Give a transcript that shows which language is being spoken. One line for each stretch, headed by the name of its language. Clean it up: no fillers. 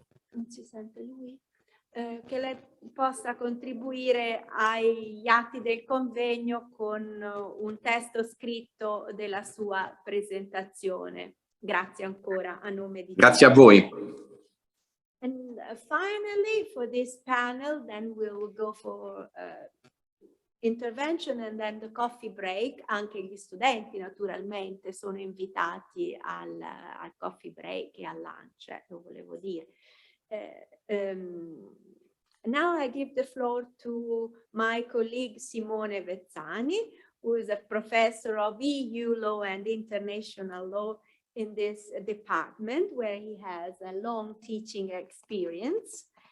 Italian: Non si sente lui? Che lei possa contribuire agli atti del convegno con un testo scritto della sua presentazione. Grazie ancora a nome di tutti. Grazie a voi.
English: And finally, for this panel, then we'll go for intervention and then the coffee break.
Italian: Anche gli studenti naturalmente sono invitati al coffee break e al lunch, lo volevo dire.
English: Now I give the floor to my colleague Simone Vezzani, who is a professor of EU law and international law in this department, where he has a long teaching experience.